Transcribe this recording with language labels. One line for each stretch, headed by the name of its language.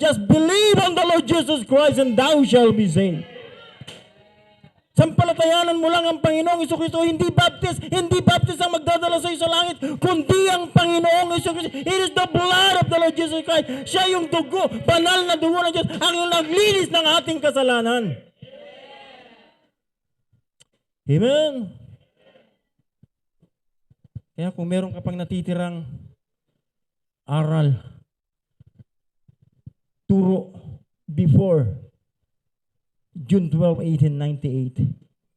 English: Just believe on the Lord Jesus Christ and thou shall be saved.
Filipino: Sampalatayanan mo lang ang Panginoong Jesucristo, hindi baptist ang magdadala sa iyo sa langit, kundi ang Panginoong Jesucristo.
English: It is the blood of the Lord Jesus Christ.
Filipino: Siya yung dugo, banal na dugo ng Diyos, ang naglinis ng ating kasalanan. Amen. Kaya kung meron ka pang natitirang aral, turo
English: before June 12, 1898.